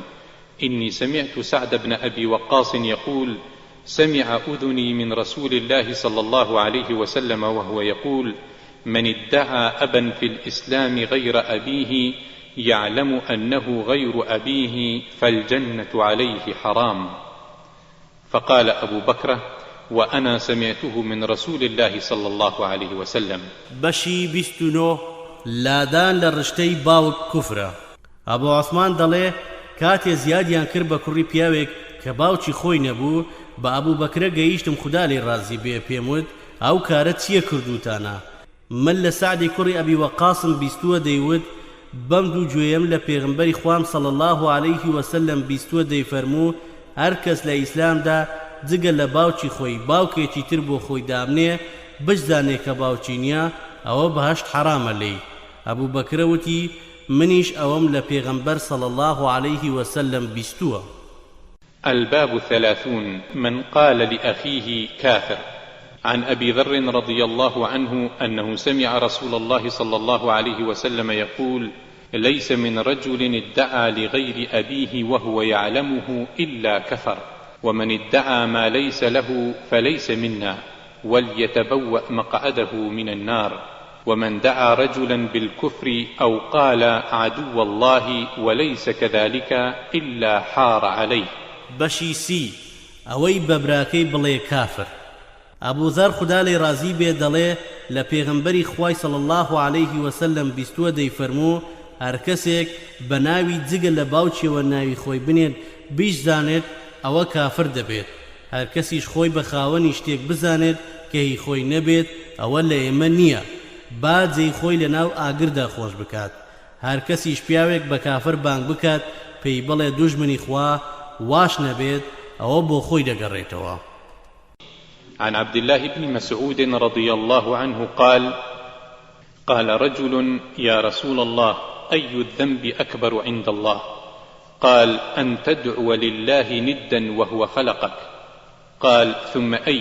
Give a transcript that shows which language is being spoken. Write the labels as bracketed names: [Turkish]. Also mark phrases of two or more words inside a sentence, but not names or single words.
[Arabic] إني سمعت سعد بن أبي وقاص يقول سمع أذني من رسول الله صلى الله عليه وسلم وهو يقول من ادعى أبا في الإسلام غير أبيه يعلم أنه غير أبيه فالجنة عليه حرام. فقال أبو بكر وأنا سمعته من رسول الله صلى الله عليه وسلم. [Central Kurdish] بشي 29 لادان لرشتي باوك كفرة. أبو عثمان دڵێ کاتێ زیادیان کرد بە کوڕی پیاوێک کە باوکی خۆی نەبوو بە ئەبوو بەکرە گەیشتم خوددا لێ ڕازی بێ پێم وت ئەو کارە چییە کردوتانە؟ من لە سعدی کوڕی ئەبی وەقاسم بیستووە دەیوت بەم دوو گوێیەم لە پێغمبەری خوام [Arabic] صلی الله عليه وسلم [Central Kurdish] بیستووە دەیفەرموو هەر کەس لە ئیسلامدا جگە لە باوکی خۆی باوکێکی تر بۆ خۆی دامنێ بشزانێ کە باوکی نییە ئەوە بەهەشت حرامە لێی. ئەبوو بەکرە وتی منیش ئەوەم لە پێغەمبەر [Arabic] صلی الله عليه وسلم [Central Kurdish] بیستووە. [Arabic] الباب 30 من قال لأخيه كافر. عن أبي ذر رضي الله عنه أنه سمع رسول الله صلى الله عليه وسلم يقول ليس من رجل ادعى لغير أبيه وهو يعلمه إلا كفر ومن ادعى ما ليس له فليس منا وليتبوأ مقعده من النار ومن دعا رجلا بالكفر أو قال عدو الله وليس كذلك إلا حار عليه. [Central Kurdish] بەشی سی ئەوەی بەبراکەی بڵێ کافر. ئەبوو زەر خودا لێ ڕازی بێ دەڵێ لە پێغەمبەری خوای [Arabic] صلی الله عليه وسلم [Central Kurdish] بیستووە دەیفەرموو هەر کەسێک بە ناوی جگە لە باوکیەوە ناوی خۆی بنێت بیشزانێت ئەوە کافر دەبێت. هەر کەسیش خۆی بە خاوەنی شتێک بزانێت کە هی خۆی نەبێت ئەوە لە ئێمە نییە با جێی خۆی لە ناو ئاگردا خۆش بکات. هەر کەسیش پیاوێک بە کافر بانگ بکات پێی بڵێ دوژمنی خوا واش نەبێت ئەوە بۆ خۆی دەگەڕێتەوە. [Arabic] عن عبد الله بن مسعود رضي الله عنه قال قال رجل يا رسول الله أي الذنب أكبر عند الله؟ قال أن تدعو لله ندا وهو خلقك. قال ثم أي؟